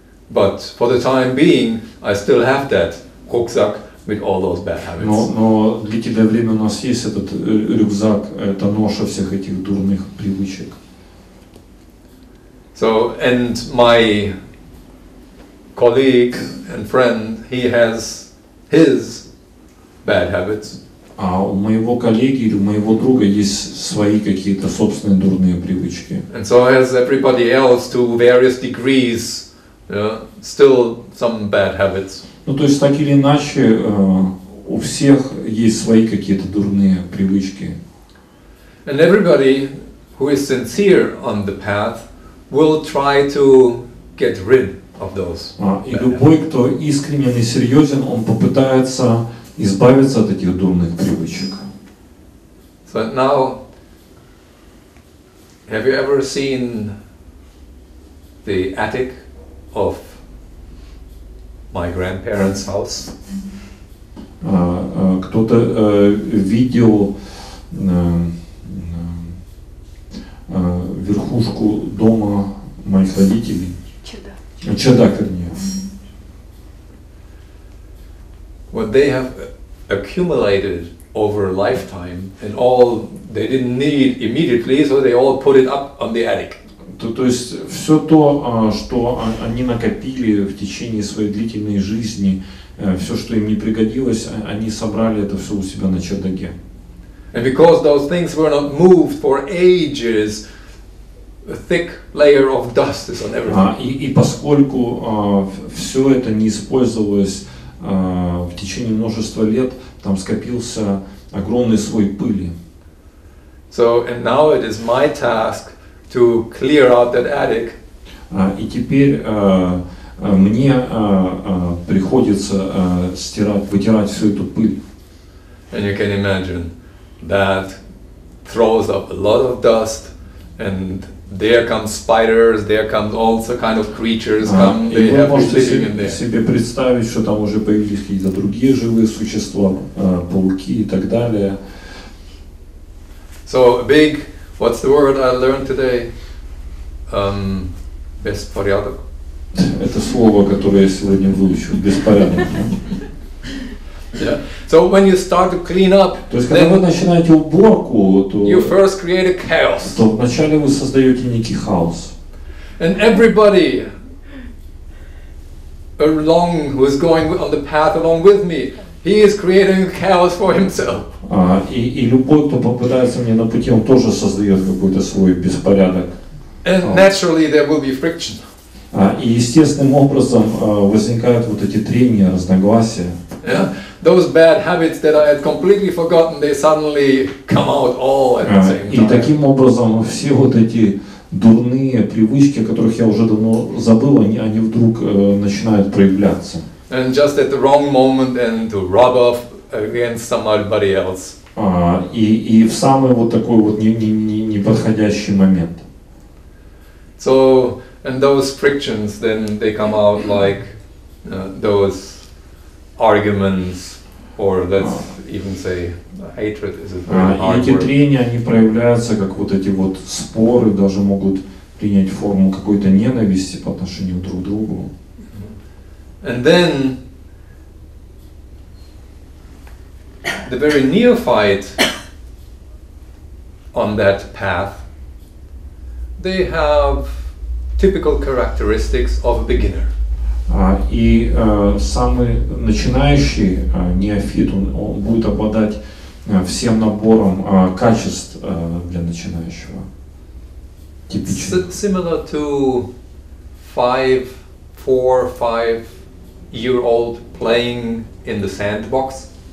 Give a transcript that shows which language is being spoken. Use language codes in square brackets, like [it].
[en] But for the time being, I still have that rucksack with all those bad habits. [ru] Но длительное время у нас есть этот рюкзак, это ноша всех этих дурных привычек. [en] So, and my colleague and friend, he has his bad habits. [ru] А у моего коллеги или у моего друга есть свои какие-то собственные дурные привычки. [en] And so has everybody else to various degrees, still some bad habits. [ru] Ну, то есть, так или иначе, у всех есть свои какие-то дурные привычки. [en] And everybody who is sincere on the path will try to get rid of those. [ru] И любой, кто искренен и серьезен, он попытается избавиться от этих дурных привычек. [en] So now, have you ever seen the attic of my grandparents' house? [ru] Кто-то видел верхушку дома моих родителей? Чердак, вернее. [en] What they have accumulated over a lifetime, and all they didn't need immediately, so they all put it up on the attic. [ru] То есть все то, что они накопили в течение своей длительной жизни, все, что им не пригодилось, они собрали это все у себя на чердаке. [en] And because those things were not moved for ages, a thick layer of dust is on everything. [ru] И поскольку все это не использовалось в течение множества лет, там скопился огромный слой пыли. [en] So, and now it is my task to clear out that attic. [ru] И теперь мне приходится вытирать всю эту пыль. [en] And you can imagine that throws up a lot of dust, and there come spiders, there comes all kind of creatures come. They have been living in there. [ru] Себе представить, что там уже появились какие-то другие живые существа, пауки и так далее. [en] So big, what's the word I learned today? [ru] Беспорядок. Это слово, которое я сегодня выучил, беспорядок. [en] Yeah. So when you start to clean up, [ru] то есть, когда вы начинаете уборку, то [en] you first create a chaos. [ru] То вначале вы создаете некий хаос. [en] And everybody who is going on the path along with me, he is creating a chaos for himself. [ru] И любой, кто попадается мне на пути, он тоже создает какой-то свой беспорядок. [en] And naturally there will be friction. [ru] И естественным образом возникают вот эти трения, разногласия. [en] Yeah? Those bad habits that I had completely forgotten, they suddenly come out all at the same time. [ru] И таким образом все вот эти дурные привычки, о которых я уже давно забыл, они вдруг начинают проявляться. [en] And just at the wrong moment and to rub off against somebody else. [ru] И в самый вот такой вот неподходящий момент. [en] So, and those frictions, then they come out like those arguments, or that's even say hatred is a very [ru] И [en] hard [ru] эти [en] word. [ru] трения, они проявляются как вот эти вот споры, даже могут принять форму какой-то ненависти по отношению друг к другу. [en] And then the very neophyte on that path, they have typical characteristics of a beginner. [ru] И самый начинающий неофит, он будет обладать всем набором качеств для начинающего. Типично. [en] Similar to 4-5-year-old playing in the sandbox.